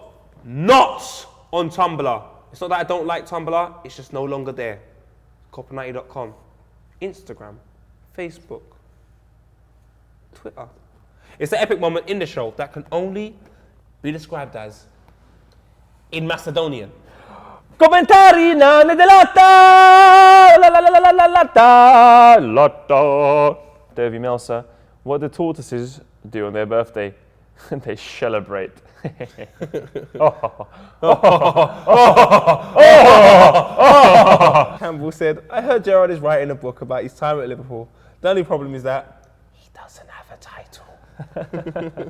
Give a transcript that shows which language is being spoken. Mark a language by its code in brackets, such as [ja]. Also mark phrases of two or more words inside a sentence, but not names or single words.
[en] Not on Tumblr. It's not that I don't like Tumblr, it's just no longer there. Copper90.com. Instagram. Facebook. Twitter. It's an epic moment in the show that can only be described as in Macedonian. [mk] Коментари на неделата, la la la la la la lotta. [en] Davy Melser, what do tortoises do on their birthday? They celebrate. Campbell said, I heard Gerrard is writing a book about his time at Liverpool. The only problem is that he doesn't have a title.